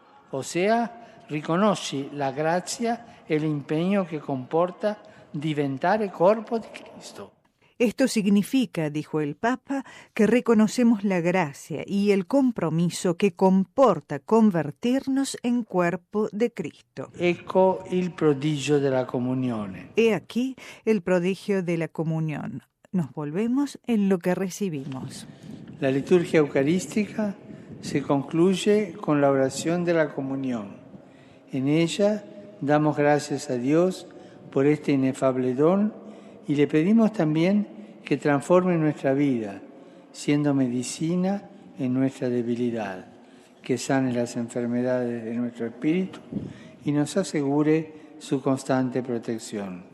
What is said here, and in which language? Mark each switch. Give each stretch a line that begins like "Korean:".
Italian: O sea, riconosci la grazia e l'impegno che comporta diventare corpo di Cristo.
Spanish: Esto significa, dijo el Papa, que reconocemos la gracia y el compromiso que comporta convertirnos en cuerpo de Cristo.
Italian: Ecco il prodigio della comunione.
Spanish: He aquí el prodigio de la comunión. Nos volvemos en lo que recibimos. La liturgia eucarística se concluye con la oración de la comunión. En ella damos gracias a Dios por este inefable don y le pedimos también que transforme nuestra vida, siendo medicina en nuestra debilidad, que sane las enfermedades de nuestro espíritu y nos asegure su constante protección.